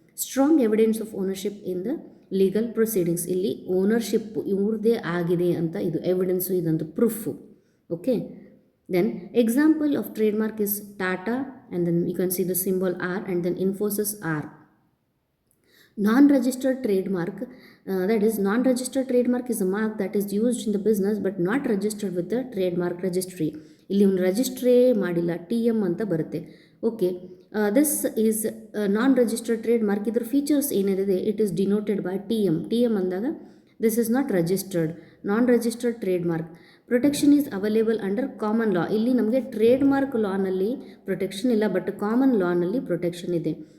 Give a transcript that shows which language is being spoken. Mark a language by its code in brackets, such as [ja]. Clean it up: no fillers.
[en] Strong evidence of ownership in the legal proceedings. [kn] ಇಲ್ಲಿ ownership ಇವ್ರದ್ದೇ ಆಗಿದೆ ಅಂತ ಇದು ಎವಿಡೆನ್ಸು, ಇದಂತೂ proof. [en] Okay, then example of trade mark is Tata and then you can see the symbol R and then Infosys R. Non-registered trademark, that is non-registered trademark is a mark that is used in the business but not registered with the trademark registry. [kn] ಇಲ್ಲಿ ಒಂದು ರಿಜಿಸ್ಟ್ರೇ ಮಾಡಿಲ್ಲ, TM ಅಂತ ಬರುತ್ತೆ. Okay, [en] This is non registered trade mark. [kn] ಇದ್ರ features ಏನಿದೆ, [en] It is denoted by TM ಅಂದಾಗ this is not registered, non registered trade mark. Protection is available under common law. [kn] ಇಲ್ಲಿ ನಮಗೆ ಟ್ರೇಡ್ ಮಾರ್ಕ್ ಲಾನಲ್ಲಿ ಪ್ರೊಟೆಕ್ಷನ್ ಇಲ್ಲ, but common ಲಾನಲ್ಲಿ protection ಇದೆ.